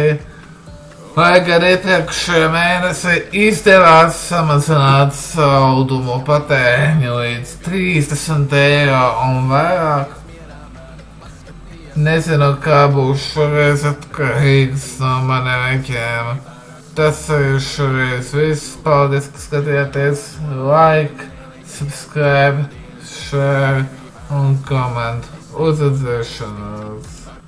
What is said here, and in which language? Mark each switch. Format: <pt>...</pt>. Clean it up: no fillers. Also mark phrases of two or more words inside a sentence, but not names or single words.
<lv>Lai gan iepriekšējā mēnesī izdevās samazināt saldumu patēriņu līdz 30 eiro un vairāk. Nezinu, kā būs šoreiz atkarīgs no maniem rēķiniem. Tas arī šoreiz viss. Paldies, ka skatījāties.</lv> <en>Like, subscribe, share un koment.</en> <lv>Uz redzēšanos!</lv>